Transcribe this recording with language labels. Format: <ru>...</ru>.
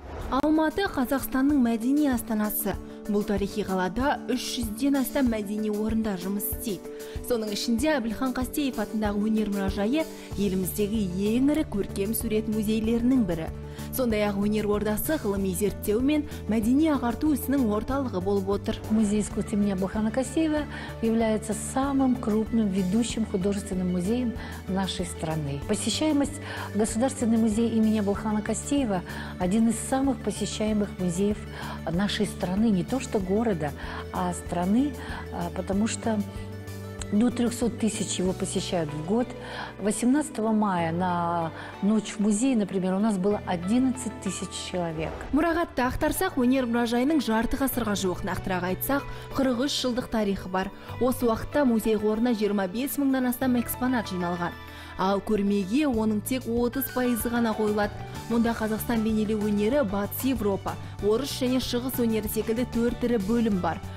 <kk>Алматы Қазақстанның мәдени астанасы. Бұл тарихи қалада 300-ден астам мәдени орындар жұмыс істейді. Соның ішінде Әбілхан Қастеев атындағы өнер мұражайы еліміздегі ең ірі көркем сурет музейлерінің бірі. Сондай-ақ өнер ордасы ғылыми зерттеу мен мәдени ағарту ісінің орталығы болып отыр.</kk> <ru>Музей искусств имени Әбілхана Қастеева является самым крупным ведущим художественным музеем нашей страны. Посещаемость Государственный музей имени Әбілхана Қастеева один из самых посещаемых музеев нашей страны, не то что города, а страны, потому что до 300 тысяч его посещают в год. 18 мая на ночь в музее, например, у нас было 11 тысяч человек.</ru> <kk>Мұрағатты ақтарсақ, өнер мұражайының жарты ғасырға жуық, нақтырақ айтсақ, 43 жылдық тарихы бар. Осы уақытта музей қорына 25 мыңнан астам экспонат жиналған. Ал көрмеге оның тек 30% ғана қойылады. Мұнда Қазақстан бейнелеу өнері, Батыс Европа, орыс және шығыс өнері секілді 4 түрі бөлім бар.</kk>